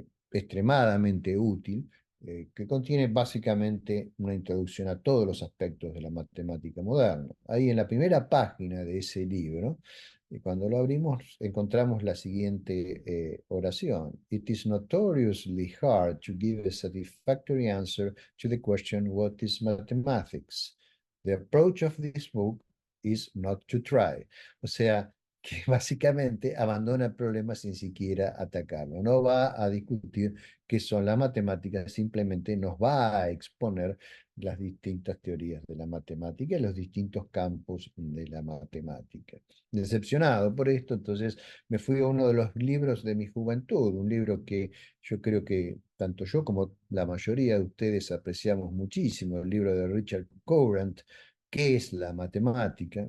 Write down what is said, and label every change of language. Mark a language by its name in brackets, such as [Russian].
[Spanish] extremadamente útil, que contiene básicamente una introducción a todos los aspectos de la matemática moderna. Ahí en la primera página de ese libro, cuando lo abrimos, encontramos la siguiente oración. [English] It is notoriously hard to give a satisfactory answer to the question, what is mathematics? The approach of this book is not to try. [Spanish] O sea, que básicamente abandona el problema sin siquiera atacarlo. No va a discutir qué son las matemáticas, simplemente nos va a exponer las distintas teorías de la matemática y los distintos campos de la matemática. Decepcionado por esto, entonces me fui a uno de los libros de mi juventud, un libro que yo creo que tanto yo como la mayoría de ustedes apreciamos muchísimo, el libro de Richard Courant, ¿Qué es la matemática?